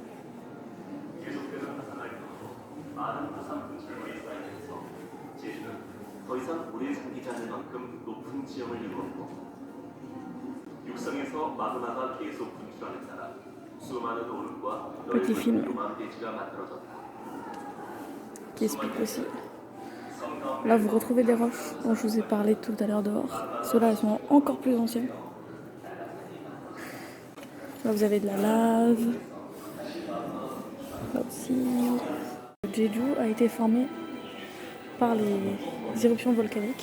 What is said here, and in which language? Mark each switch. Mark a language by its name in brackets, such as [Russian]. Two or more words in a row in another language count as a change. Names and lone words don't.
[Korean] 더 이상 오래 잠기지 않을 만큼 높은 지형을 이루었고 육성에서 마그마가 계속 분출하는 따라 수많은 오름과 넓은 도망대지가 만들어졌다. [French] Qui explique aussi. Là, vous retrouvez des roches dont je vous ai parlé tout à l'heure dehors. Ceux-là, elles sont encore plus anciennes. Là, vous avez de la lave. Là aussi. Le Jeju a été formé par les éruptions volcaniques.